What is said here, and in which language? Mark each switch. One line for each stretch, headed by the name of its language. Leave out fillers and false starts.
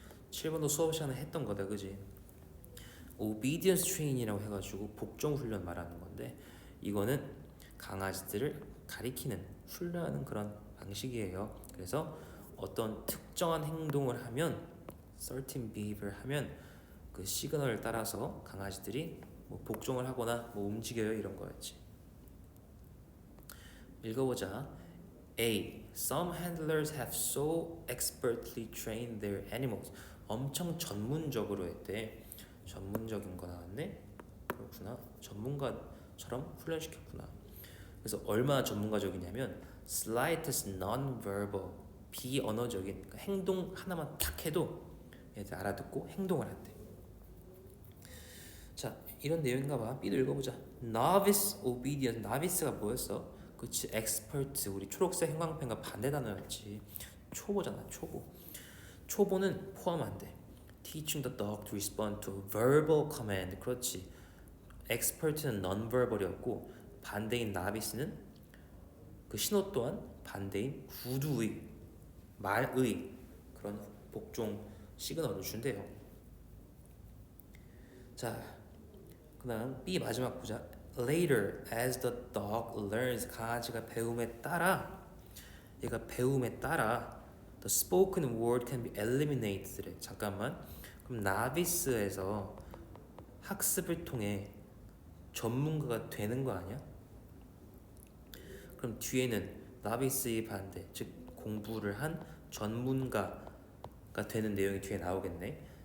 Korean: 7번도 수업 시간에 했던 거다 그지? obedience train이라고 해가지고 복종 훈련 말하는 건데 이거는 강아지들을 가리키는 훈련하는 그런 방식이에요. 그래서 어떤 특정한 행동을 하면
English: certain behavior
Korean: 하면 그 시그널을 따라서 강아지들이 뭐 복종을 하거나 뭐 움직여요 이런 거였지. 읽어보자. A.
English: Some handlers have so expertly trained their animals.
Korean: 엄청 전문적으로 했대. 전문적인 거 나왔네. 그렇구나. 전문가처럼 훈련시켰구나. 그래서 얼마나 전문가적이냐면
English: slightest non-verbal
Korean: 비언어적인 그러니까 행동 하나만 탁 해도 얘들 알아듣고 행동을 한대. 자, 이런 내용인가 봐. B도 읽어보자. Novice obedience. Novice가 뭐였어? 그치, expert. 우리 초록색 형광펜과 반대 단어였지. 초보잖아, 초보. 초보는 포함 안 돼.
English: Teaching the dog to respond to a verbal command.
Korean: 그렇지. expert는 non-verbal이었고 반대인 novice는 그 신호 또한 반대인 구두의 말의 그런 복종 시그널을 준대요. 자, 그다음 B 마지막 보자.
English: Later, as the dog learns,
Korean: 강아지가 배움에 따라 얘가 배움에 따라
English: the spoken word can be eliminated.
Korean: 잠깐만. 그럼 나비스에서 학습을 통해 전문가가 되는 거 아니야? 그럼 뒤에는 나비스의 반대, 즉 공부를 한 전문가가 되는 내용이 뒤에 나오겠네.